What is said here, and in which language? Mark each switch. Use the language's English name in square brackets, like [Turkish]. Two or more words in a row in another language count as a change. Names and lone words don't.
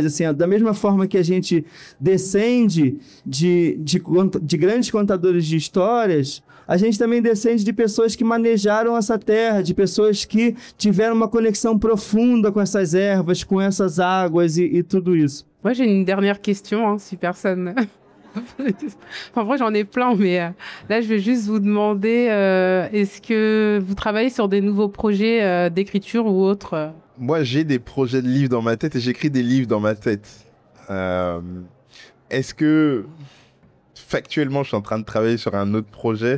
[Portuguese] Assim, da mesma forma que a gente descende de grandes contadores de histórias, a gente também descende de pessoas que manejaram essa terra, de pessoas que tiveram uma conexão profunda com essas ervas, com essas águas e tudo isso. [French] Moi, j'ai une dernière question, hein, si personne... En vrai, j'en ai plein, mais là, je vais juste vous demander, est-ce que vous travaillez sur des nouveaux projets d'écriture ou autres? Moi, j'ai des projets de livres dans ma tête et j'écris des livres dans ma tête. Est-ce que, factuellement, je suis en train de travailler sur un autre projet?